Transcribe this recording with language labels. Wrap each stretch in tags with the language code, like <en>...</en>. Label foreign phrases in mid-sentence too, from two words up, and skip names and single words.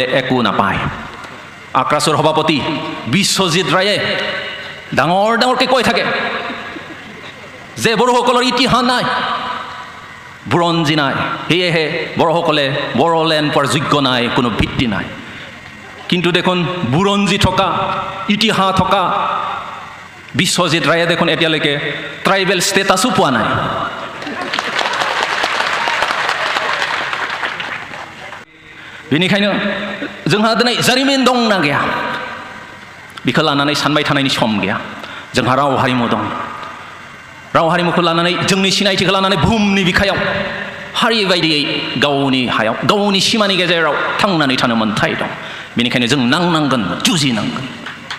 <as>একো নাপায় আক্ৰাছৰ সভাপতি বিশ্বজিৎ ৰায়ে ডাঙৰ ডাঙৰকৈ কৈ থাকে যে বড়োসকলৰ ইতিহাস নাই বুৰঞ্জী নাই সেয়েহে বড়োসকলে বড়োলেণ্ড পোৱাৰ যোগ্য নাই কোনো ভিত্তি নাই কিন্তু দেখোন বুৰঞ্জী থকা ইতিহাস থকা বিশ্বজিৎ ৰায়ে দেখোন এতিয়ালৈকে</as> <en>tribal status</en> <as>পোৱা নাই</as> <brx>बेनिखायनो जोंहा दिनै जारिमिन दंना गैया बेखौ लानानै सानबाय थानायनि सम गैया जोंहा राव हारिमु दं राव हारिमुखौ लानानै जोंनि सिनायथिखौ लानानै बुहुमनि बिखायाव हारि बायदियै गावनि हायाव गावनि सिमानि गेजेराव थांनानै थानो मोन्थाय दं बेनिखायनो जों नांनांगोन जुजिनांगोन</brx>